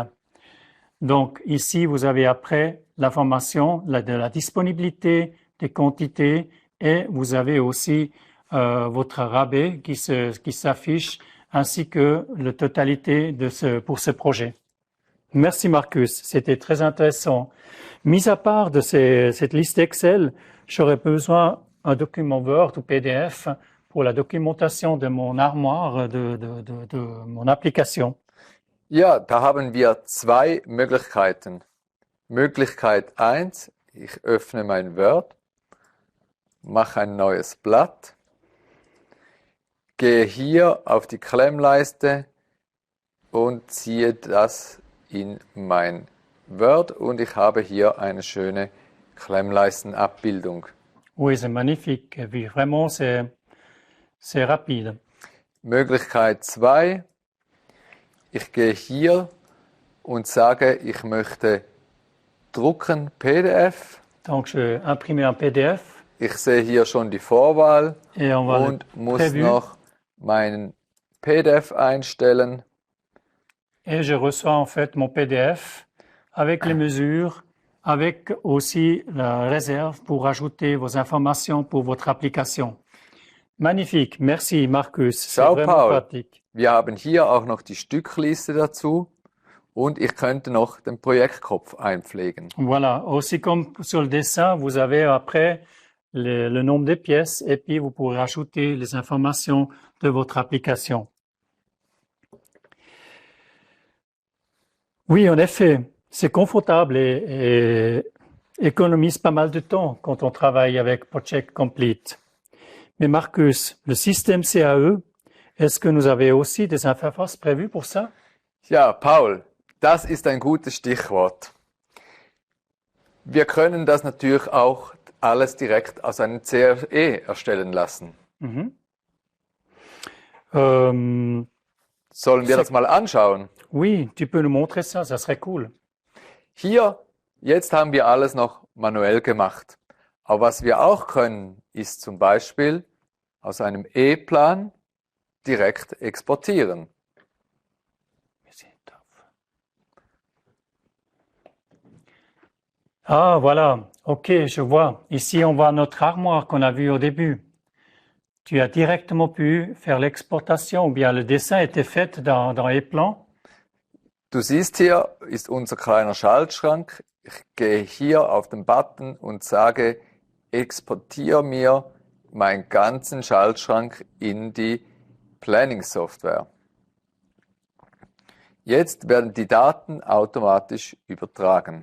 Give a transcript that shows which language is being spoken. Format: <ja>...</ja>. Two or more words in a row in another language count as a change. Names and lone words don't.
<fr>Donc ici, vous avez après l'information de la disponibilité des quantités et vous avez aussi votre rabais qui s'affiche ainsi que la totalité pour ce projet. Merci Marcus, c'était très intéressant. Mis à part de cette liste Excel, j'aurais besoin d'un document Word ou PDF pour la documentation de mon armoire, de mon application.</fr> <de>Ja, da haben wir zwei Möglichkeiten. Möglichkeit 1, ich öffne mein Word, mache ein neues Blatt, gehe hier auf die Klemmleiste und ziehe das in mein Word und ich habe hier eine schöne Klemmleistenabbildung.</de> <fr>Oui, c'est magnifique. Et puis vraiment, c'est rapide.</fr> <de>Möglichkeit 2, ich gehe hier und sage, ich möchte drucken PDF.</de> <fr>Donc, je imprime un PDF.</fr> <de>Ich sehe hier schon die Vorwahl</de> <fr>Et on va</fr> <de>und muss noch meinen PDF einstellen.</de> <fr>Et je reçois en fait mon PDF avec les mesures, avec aussi la réserve pour ajouter vos informations pour votre application. Magnifique, merci Markus, c'est Ciao, vraiment Paul. pratique.</fr> <de>Wir haben hier auch noch die Stückliste dazu und ich könnte noch den Projektkopf einpflegen.</de> <fr>Voilà, aussi comme sur le dessin, vous avez après le nombre de pièces et puis vous pourrez ajouter les informations de votre application. Oui, en effet, c'est confortable et économise pas mal de temps quand on travaille avec Project Complete. Mais Markus, le système CAE, est-ce que nous avez aussi des interfaces prévues pour ça?</fr> <de>Ja, Paul, das ist ein gutes Stichwort. Wir können das natürlich auch alles direkt aus einem CAE erstellen lassen. Sollen wir das mal anschauen?</de> <fr>Oui, tu peux nous montrer ça, ça serait cool.</fr> <de>Hier, jetzt haben wir alles noch manuell gemacht. Aber was wir auch können, ist zum Beispiel aus einem E-Plan direkt exportieren.</de> <fr>Ah, voilà. OK, je vois. Ici, on voit notre armoire qu'on a vue au début. Tu as directement pu faire l'exportation ou bien le dessin était fait dans E-Plan.</fr> <de>Du siehst hier ist unser kleiner Schaltschrank. Ich gehe hier auf den Button und sage, exportiere mir meinen ganzen Schaltschrank in die Planning-Software. Jetzt werden die Daten automatisch übertragen.</de>